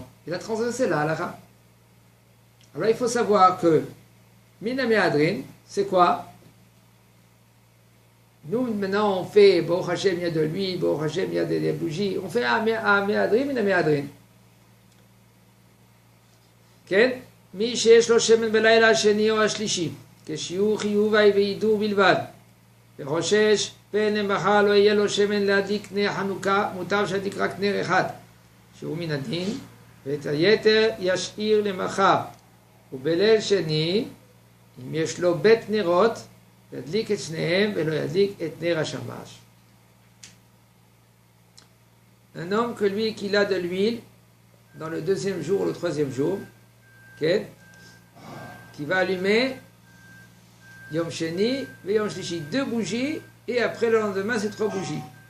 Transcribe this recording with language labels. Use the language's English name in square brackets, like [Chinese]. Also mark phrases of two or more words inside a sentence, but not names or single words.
[French] Il a transgressé la halakha. Alors il faut savoir que [Hebrew] מן המהדרין, [French] c'est quoi? Nous maintenant on fait [Hebrew] ברוך השם, [French] il y a de l'huile, [Hebrew] ברוך השם, [French] il y a des bougies, on fait un Me'adrin, [Hebrew] מן המהדרין. כן? מי שיש לו שמן בלילה השני או השלישי, כשיהיו חיובי וידעו בלבד, וחושש פן למחר לא יהיה לו שמן להדליק נר חנוכה, מוטב שידליק רק נר אחד, שהוא מן הדין, ואת היתר ישאיר למחר. ובליל שני, אם יש לו בית נרות, ידליק את שניהם ולא ידליק את נר השמש. [French] Un homme que lui qu'il a de l'huile dans le deuxième jour ou le troisième jour, okay, qui va allumer [Hebrew] יום שני [French] et [Hebrew] יום שלישי, [French] 2 bougies, et après le lendemain c'est 3 bougies.